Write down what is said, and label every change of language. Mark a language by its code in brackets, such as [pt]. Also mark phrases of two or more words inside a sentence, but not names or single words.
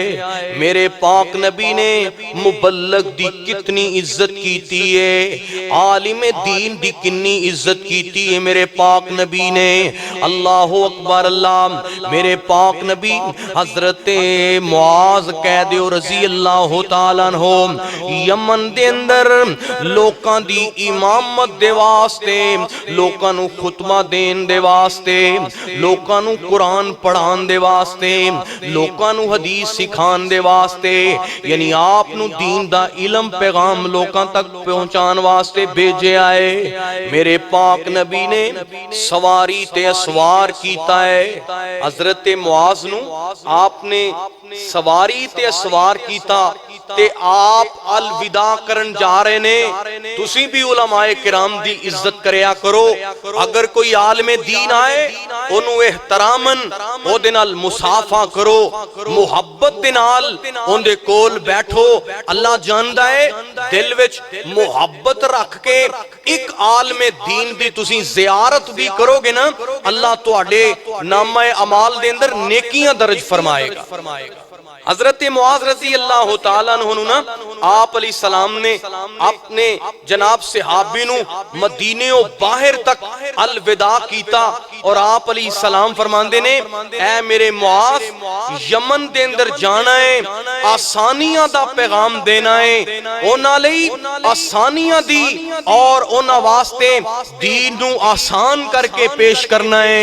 [pa] میرے پاک نبی نے مبلغ دی کتنی عزت کیتی ہے, عالم دین دی کنی عزت کیتی ہے میرے پاک نبی نے. [ar] اللہ اکبر. [pa] اللہ میرے پاک نبی حضرت معاذ کہہ دیو [ar] رضی اللہ تعالیٰ عنہ [pa] یمن دے اندر لوکاں دی امامت دے واسطے, لوکاں نو خطبہ دین دے واسطے, لوکاں نو قرآن پڑھان دے واسطے, لوکاں نو حدیث سکھان دے واسطے, یعنی آپ نو دین دا علم پیغام لوکاں تک پہنچان واسطے بھیجے آئے. میرے پاک نبی نے سواری تے اسوار کیتا ہے. حضرت معاذ نو آپ نے سواری تے اسوار کیتا تے آپ الوداع کرن جا رہے نے. تسی بھی علماء کرام دی عزت کریا کرو. اگر کوئی عالم دین آئے انہوں احترامن او دے نال مصافحہ کرو, محبت دے نال ان دے کول بیٹھو. اللہ جاندا ہے دل وچ محبت رکھ کے ایک عالم دین دی تسی زیارت بھی کرو گے نا, اللہ تواڈے نامہ اعمال دے اندر نیکیاں درج فرمائے گا. حضرت معاذ [ar] رضی اللہ تعالیٰ عنہ [pa] آپ [ar] علیہ السلام [pa] نے اپنے جناب صحابی نو مدینے و باہر تک الوداع کیتا اور آپ [ar] علیہ السلام [pa] فرماندے نے اے میرے معاذ یمن دے اندر جانا ہے, آسانیاں دا پیغام دینا ہے, اونا لئی آسانیاں دی اور اونا واسطے دین نو آسان کر کے پیش کرنا ہے.